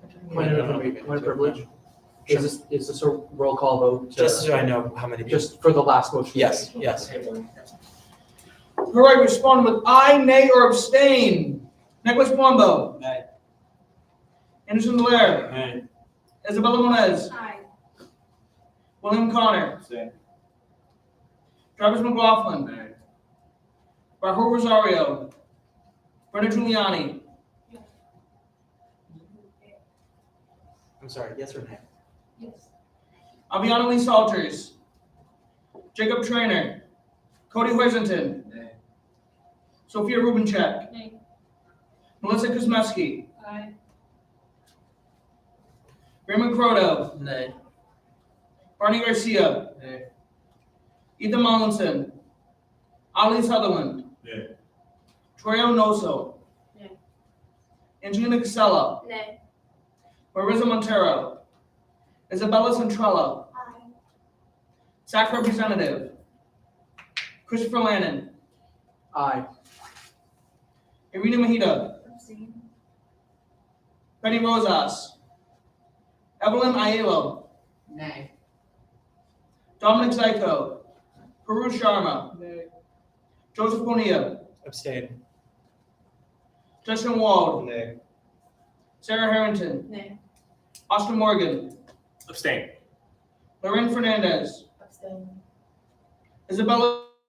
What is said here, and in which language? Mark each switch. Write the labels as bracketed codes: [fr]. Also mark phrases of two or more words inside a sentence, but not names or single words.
[en] Point of privilege. Is this a roll call vote? Just so I know how many people. Just for the last motion? Yes, yes. All right, respond with aye, nay, or abstain. Nicholas Palumbo. Nay. Anderson Delaire. Nay. Isabella Moniz. Aye. William Connor. Abstain. Travis McLaughlin. Rahul Rosario. Brenda Giuliani. I'm sorry, yes or nay? Yes. Aviana Lee Salters. Jacob Trainer. Cody Hoisington. Nay. Sophia Rubencheck. Nay. Melissa Kuzmeski. Aye. Raymond Croto. Nay. Barney Garcia. Nay. Ethan Mollinson. Ali Sutherland. Nay. Troy Onoso. Nay. Angelina Casella. Nay. Marissa Montero. Isabella Centrella. Aye. SAC Representative. Christopher Lannon. Aye. Irina Mahita. Abstain. Penny Rosas. Evelyn Aiello. Nay. Dominic Zyko. Peru Sharma. Joseph Bonilla. Abstain. Justin Wald. Nay. Sarah Harrington. Nay. Austin Morgan. Abstain. Lorraine Fernandez. Abstain. Isabella.